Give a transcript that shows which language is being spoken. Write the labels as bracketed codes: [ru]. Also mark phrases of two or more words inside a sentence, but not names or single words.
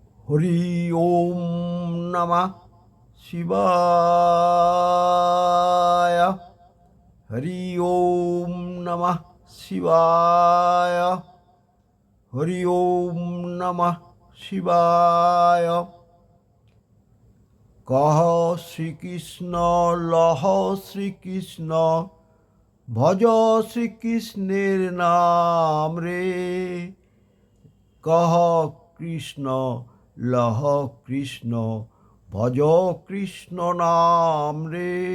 [sa] হরি ওম নমঃ শিবায়। হরি ওম নমঃ শিবায়। হরি ওম নমঃ শিবায়। [bn] কহ শ্রীকৃষ্ণ লহ শ্রীকৃষ্ণ, ভজ শ্রীকৃষ্ণের নাম রে। কহ কৃষ্ণ লহ কৃষ্ণ, ভজ কৃষ্ণ নাম রে।